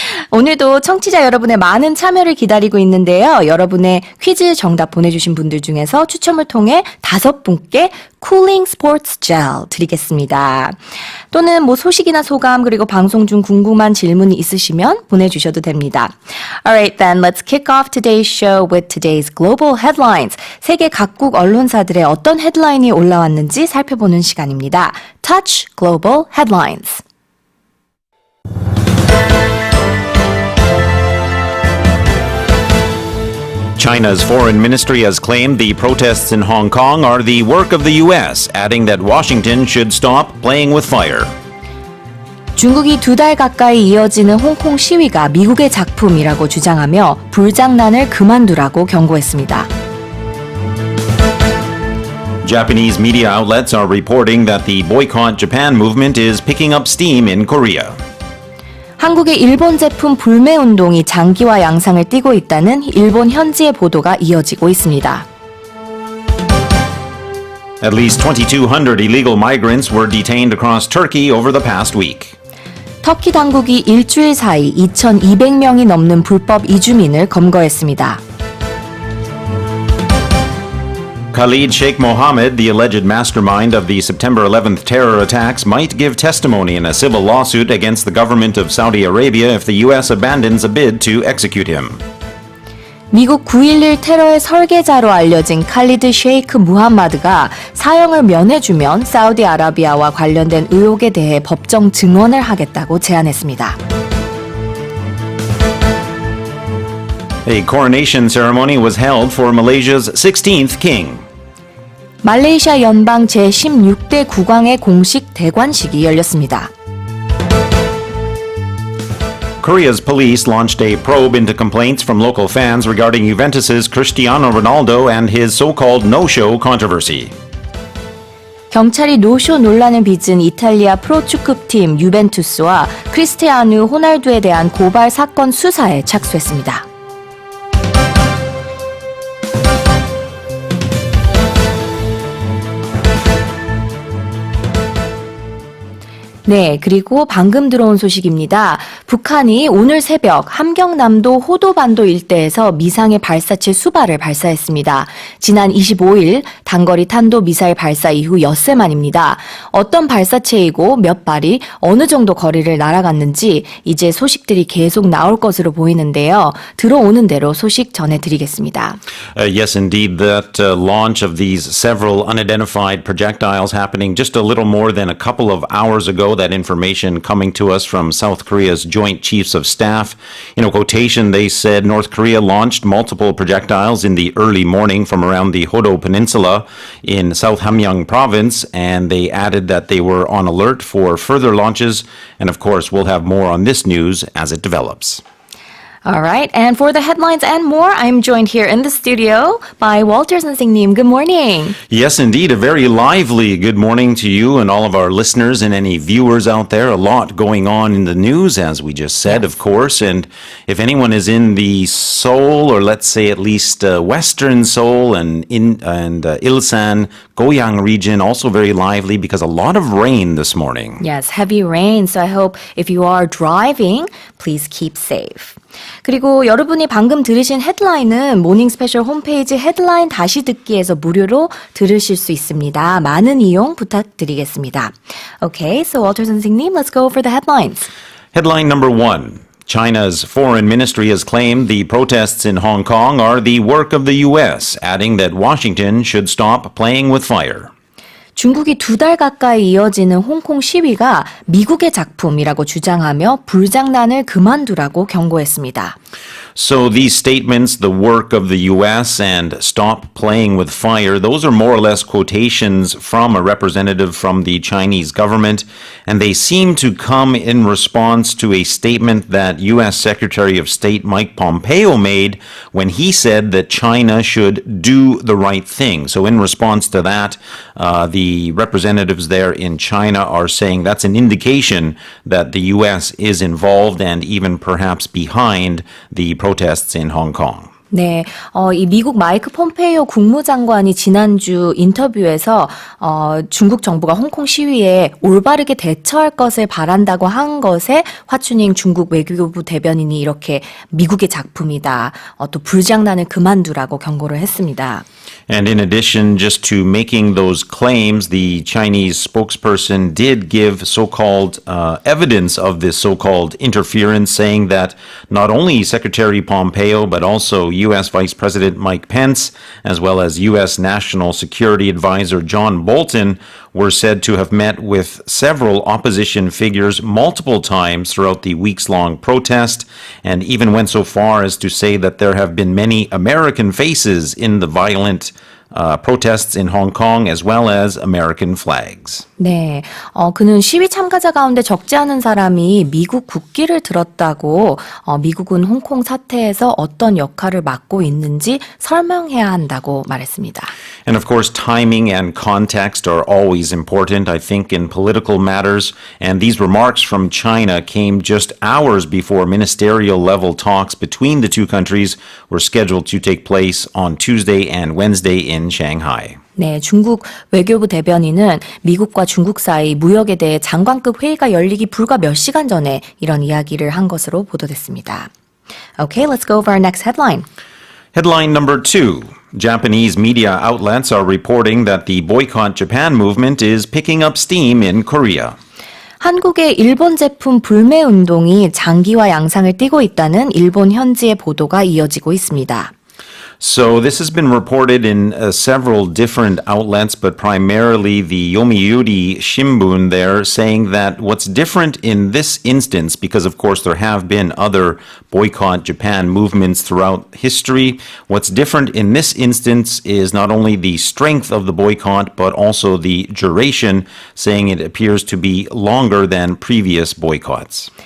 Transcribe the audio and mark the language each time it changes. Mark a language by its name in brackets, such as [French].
[Korean] 오늘도 청취자 여러분의 많은 참여를 기다리고 있는데요. 여러분의 퀴즈 정답 보내주신 분들 중에서 추첨을 통해 5분께 쿨링 스포츠 젤 드리겠습니다. 또는 소식이나 소감 그리고 방송 중 궁금한 질문이 있으시면 보내주셔도 됩니다. [English] Alright then, let's kick off today's show with today's global headlines. [Korean] 세계 각국 언론사들의 어떤 헤드라인이 올라왔는지 살펴보는 시간입니다. [English] Touch Global Headlines. China's foreign ministry has claimed the protests in Hong Kong are the work of the U.S., adding that Washington should stop playing with fire. [Korean] 중국이 2달 가까이 이어지는 홍콩 시위가 미국의 작품이라고 주장하며 불장난을 그만두라고 경고했습니다. [English] Japanese media outlets are reporting that the Boycott Japan movement is picking up steam in Korea. [Korean] 한국의 일본 제품 불매 운동이 장기화 양상을 띠고 있다는 일본 현지의 보도가 이어지고 있습니다. [English] At least 2,200 illegal migrants were detained across Turkey over the past week. [Korean] 터키 당국이 일주일 사이 2,200명이 넘는 불법 이주민을 검거했습니다. [English] Khalid Sheikh Mohammed, the alleged mastermind of the September 11th terror attacks, might give testimony in a civil lawsuit against the government of Saudi Arabia if the U.S. abandons a bid to execute him. [Korean] 미국 9.11 테러의 설계자로 알려진 칼리드 셰이크 무함마드가 사형을 면해주면 사우디아라비아와 관련된 의혹에 대해 법정 증언을 하겠다고 제안했습니다. [English] A coronation ceremony was held for Malaysia's 16th king. [Korean] 말레이시아 연방 제16대 국왕의 공식 대관식이 열렸습니다. [English] Korea's police launched a probe into complaints from local fans regarding Juventus's Cristiano Ronaldo and his so-called no-show controversy. [Korean] 경찰이 노쇼 논란을 빚은 이탈리아 프로축구팀 유벤투스와 크리스티아누 호날두에 대한 고발 사건 수사에 착수했습니다. 네, 그리고 방금 들어온 소식입니다. 북한이 오늘 새벽 함경남도 호도반도 일대에서 미상의 발사체 수발을 발사했습니다. 지난 25일 단거리 탄도 미사일 발사 이후 엿새 만입니다. 어떤 발사체이고 몇 발이 어느 정도 거리를 날아갔는지 이제 소식들이 계속 나올 것으로 보이는데요. 들어오는 대로 소식 전해드리겠습니다. [English] Yes, indeed, that launch of these several unidentified projectiles happening just a little more than a couple of hours ago. That information coming to us from South Korea's Joint Chiefs of Staff. In a quotation, they said North Korea launched multiple projectiles in the early morning from around the Hodo Peninsula in South Hamgyong province, and they added that they were on alert for further launches. And of course, we'll have more on this news as it develops. All right, and for the headlines and more, I'm joined here in the studio by Walter 선생님. Good morning. Yes, indeed. A very lively good morning to you and all of our listeners and any viewers out there. A lot going on in the news, as we just said, of course. And if anyone is in the Seoul, or let's say at least Western Seoul and Ilsan, Goyang region, also very lively because a lot of rain this morning. Yes, heavy rain. So I hope if you are driving, please keep safe. [Korean] 그리고 여러분이 방금 들으신 헤드라인은 모닝 스페셜 홈페이지 헤드라인 다시 듣기에서 무료로 들으실 수 있습니다. 많은 이용 부탁드리겠습니다. [English] Okay, so Walter 선생님, let's go over the headlines. Headline number 1. China's foreign ministry has claimed the protests in Hong Kong are the work of the U.S., adding that Washington should stop playing with fire. [Korean] 중국이 2달 가까이 이어지는 홍콩 시위가 미국의 작품이라고 주장하며 불장난을 그만두라고 경고했습니다. [English] So these statements, the work of the U.S. and stop playing with fire, those are more or less quotations from a representative from the Chinese government, and they seem to come in response to a statement that U.S. Secretary of State Mike Pompeo made when he said that China should do the right thing. So in response to that, the representatives there in China are saying that's an indication that the U.S. is involved and even perhaps behind the protests in Hong Kong. [Korean] 네, 이 미국 마이크 폼페이오 국무장관이 지난주 인터뷰에서 중국 정부가 홍콩 시위에 올바르게 대처할 것을 바란다고 한 것에 화춘잉 중국 외교부 대변인이 이렇게 미국의 작품이다. 또 불장난을 그만두라고 경고를 했습니다. [English] And in addition, just to making those claims, the Chinese spokesperson did give so-called evidence of this so-called interference, saying that not only Secretary Pompeo, but also U.S. Vice President Mike Pence, as well as U.S. National Security Advisor John Bolton, were said to have met with several opposition figures multiple times throughout the weeks-long protest, and even went so far as to say that there have been many American faces in the violent protests in Hong Kong, as well as American flags. [Korean] 네, 그는 시위 참가자 가운데 적지 않은 사람이 미국 국기를 들었다고 미국은 홍콩 사태에서 어떤 역할을 맡고 있는지 설명해야 한다고 말했습니다. [English] And of course, timing and context are always important, I think, in political matters. And these remarks from China came just hours before ministerial level talks between the two countries were scheduled to take place on Tuesday and Wednesday in Shanghai. [Korean] 네, 중국 외교부 대변인은 미국과 중국 사이 무역에 대해 장관급 회의가 열리기 불과 몇 시간 전에 이런 이야기를 한 것으로 보도됐습니다. [English] Okay, let's go over our next headline. Headline number 2. Japanese media outlets are reporting that the Boycott Japan movement is picking up steam in Korea. [Korean] 한국의 일본 제품 불매 운동이 장기화 양상을 띠고 있다는 일본 현지의 보도가 이어지고 있습니다. [English] So this has been reported in several different outlets, but primarily the Yomiuri Shimbun there, saying that what's different in this instance, because of course there have been other boycott Japan movements throughout history, what's different in this instance is not only the strength of the boycott, but also the duration, saying it appears to be longer than previous boycotts.